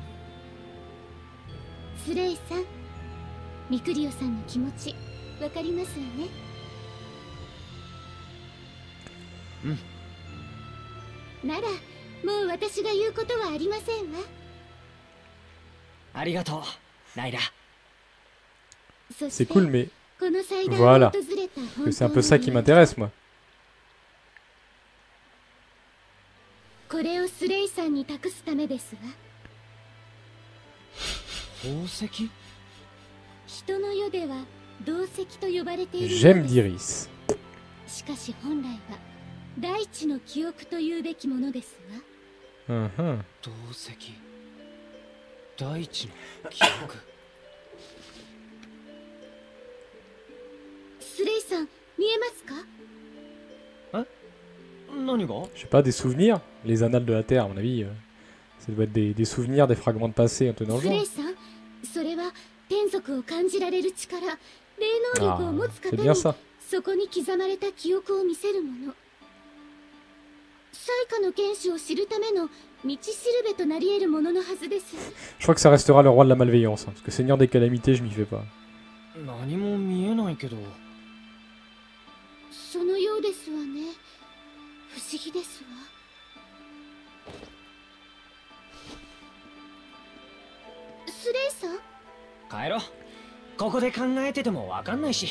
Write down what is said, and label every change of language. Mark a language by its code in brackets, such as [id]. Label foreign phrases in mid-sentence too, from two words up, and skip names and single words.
[ja] スレイさん、ミクリオさんの気持ちわかりますよね。ならもう私が言うことはありませんわ。ありがとう、ライラ。 [fr] C'est cool, mais voilà, c'est un peu ça qui m'intéresse moi. [ja] これをスレイさんに託すためですわ。宝石？人の世では銅石と呼ばれている。 [fr] Gemme d'Iris。 [ja] しかし本来は大地の記憶というべきものですわ。銅石、大地の記憶。スレイさん、見えますか？ [fr] Je sais pas, des souvenirs? Les annales de la Terre, à mon avis, ça doit être des souvenirs, des fragments de passé un peu dans le genre. Ah, c'est bien ça. Je crois que ça restera le roi de la malveillance, hein, parce que Seigneur des calamités, je m'y fais pas. [ja] 不思議ですわ。スレイさん？帰ろう。ここで考えててもわかんないし。